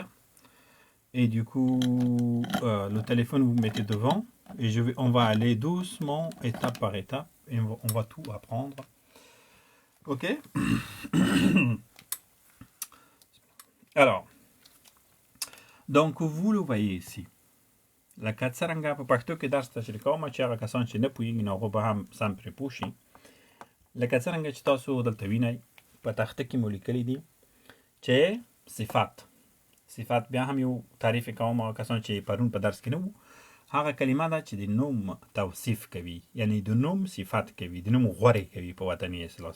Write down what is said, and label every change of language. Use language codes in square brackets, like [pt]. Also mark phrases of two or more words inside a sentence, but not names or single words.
[fr] Et du coup, le téléphone, vous mettez devant. Et on va aller doucement, étape par étape. Et on va tout apprendre. Ok? Alors, donc vous le voyez ici. [ps] لکه څرنګه په پښتو کې درس تشریح کوم چې هغه کسان چې نه پوهېږي نو هغه به هم سم پرې پوه شي. لکه څرنګه چې تاسو دلته وینئ په تخته کې مو لیکلي دي چې صفات بیا هم یو تعریف کوم. هغه کسان چې پرون په درس کې نه وو هغه کلمه ده چې د نوم توصیف کوي، یعنی د نوم صفت کوي، د نوم غورې کوي په وطني اصطلاح.